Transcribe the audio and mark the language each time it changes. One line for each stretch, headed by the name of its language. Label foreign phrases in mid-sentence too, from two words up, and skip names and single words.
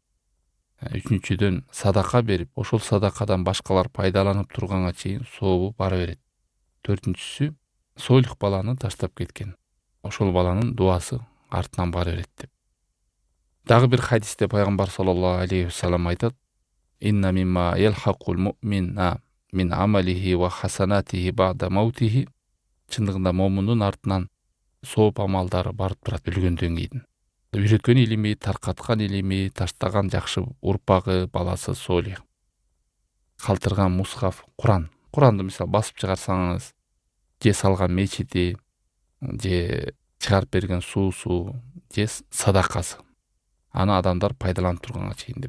Kyrgyz: Үчүнчүдөн садака берип, ошол садакадан башкалар пайдаланып турганга чейин сообу бара берет. Төртүнчүсү солих баланы таштап кеткен, ошол баланын дуасы артынан бара берет деп. Дагы бир хадисте пайгамбар
Arabic: صلى الله عليه وسلم
Kyrgyz: айтат:
Arabic: إن مما يلحق المؤمن من عمله وحسناته بعد موته.
Kyrgyz: Чындыгында момундун артынан сооп амалдары барып турат өлгөндөн кийин. Үйрөткөн илими, таркаткан илими, таштаган жакшы урпагы, баласы солих. Калтырган мусхаф, Куранды мисалы басып чыгарсаңыз, же салган мечити, же чыгарып берген суусу, же садакасы, аны адамдар пайдаланып турганга чейин деп.